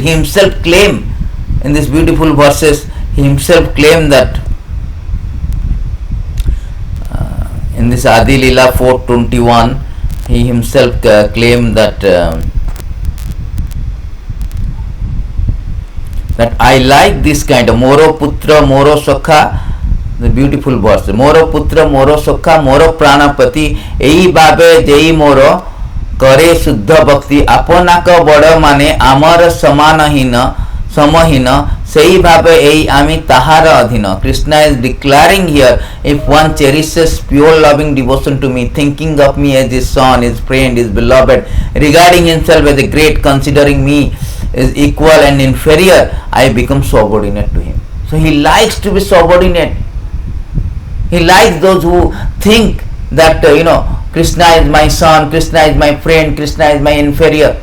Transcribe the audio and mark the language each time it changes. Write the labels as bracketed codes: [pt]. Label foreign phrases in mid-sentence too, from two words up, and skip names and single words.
[en] He himself claimed in these beautiful verses, he himself claimed that in this Adi Leela 4:21, he himself claimed that I like this kind of [bn] মোর পুত্র মোর সখা, [en] the beautiful verse. [bn] মোর পুত্র মোর সখা মোর প্রাণপতি এই ভাবে যেই মোরে করে শুদ্ধ ভক্তি আপনাকে বড় মানে আমার সমহীন সমহীন সেই ভাবে এই আমি তাহার অধীন. [en] Krishna is declaring here, if one cherishes pure loving devotion to me, thinking of me as his son, his friend, his beloved, regarding himself as a great, considering me is equal and inferior, I become subordinate to him. So he likes to be subordinate. He likes those who think that Krishna is my son, Krishna is my friend, Krishna is my inferior.